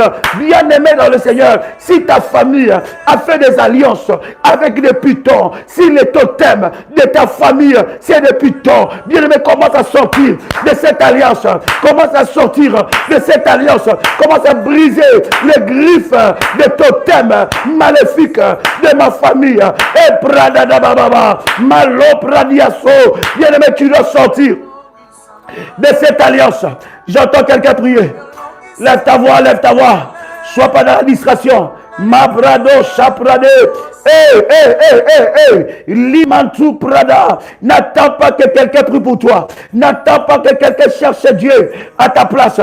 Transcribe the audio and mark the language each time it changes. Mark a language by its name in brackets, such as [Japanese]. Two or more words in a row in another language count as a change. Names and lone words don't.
[French] Bien-aimé dans le Seigneur, si ta famille a fait des alliances avec des pitons, si les totems de ta famille c'est des pitons, bien-aimé, commence à sortir de cette alliance, commence à sortir de cette alliance, commence à briser les griffes des totems maléfiques de ma famille. Et bradadababa, malo pradiaso, bien-aimé, tu dois sortir de cette alliance. J'entends quelqu'un prier. Lève ta voix, lève ta voix. Sois pas dans la distraction. Mabrado chaprade. Limantou prada. N'attends pas que quelqu'un prie pour toi. N'attends pas que quelqu'un cherche Dieu à ta place.